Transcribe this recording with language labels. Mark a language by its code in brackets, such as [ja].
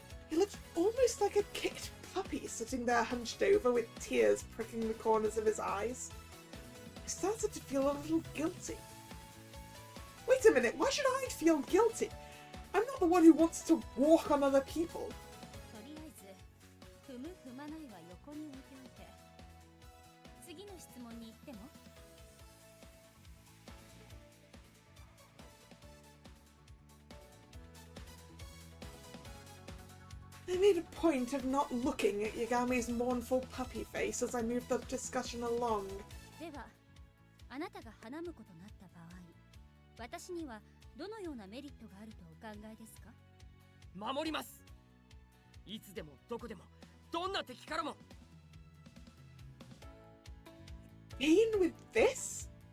[en] He looked almost like a kicked puppy sitting there hunched over with tears pricking the corners of his eyes. I started to feel a little guilty. Wait a minute, why should I feel guilty? I'm not the one who wants to walk on other people. [ja] とりあえず、踏む踏まないは横に置いておいて。次の質問に行っても? [en] I made a point of not looking at Yagami's mournful puppy face as I moved the discussion along. [ja] では、あなたが花婿となった場合、私にはどのようなメリットがあるとお考えですか? 守ります。いつでもどこでも、どんな敵からも。 [en] Gain with this?